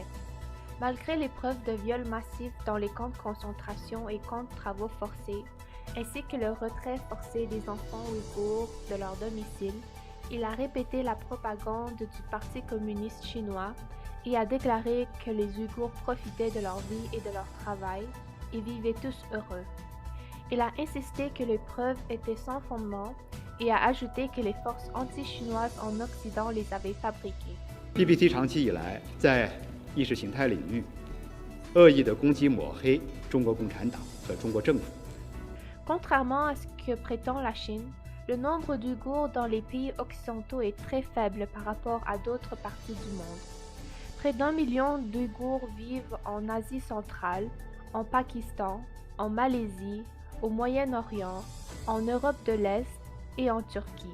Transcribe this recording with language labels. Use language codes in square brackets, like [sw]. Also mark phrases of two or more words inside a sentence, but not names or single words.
[fr] Malgré les preuves de viols massifs dans les camps de concentration et camps de travaux forcés, ainsi que le retrait forcé des enfants ouïghours de leur domicile, il a répété la propagande du Parti communiste chinois et a déclaré que les Ouïghours profitaient de leur vie et de leur travail et vivaient tous heureux. Il a insisté que les preuves étaient sans fondement et a ajouté que les forces anti-chinoises en Occident les avaient fabriquées. [zh] PPT 长期以来在意识形态领域恶意的攻击抹黑中国共产党和中国政府。 [fr] Contrairement à ce que prétend la Chine, le nombre d'Ouïghours dans les pays occidentaux est très faible par rapport à d'autres parties du monde. Près d'1 million d'Ouïghours vivent en Asie centrale, en Pakistan, en Malaisie, au Moyen-Orient, en Europe de l'Est et en Turquie.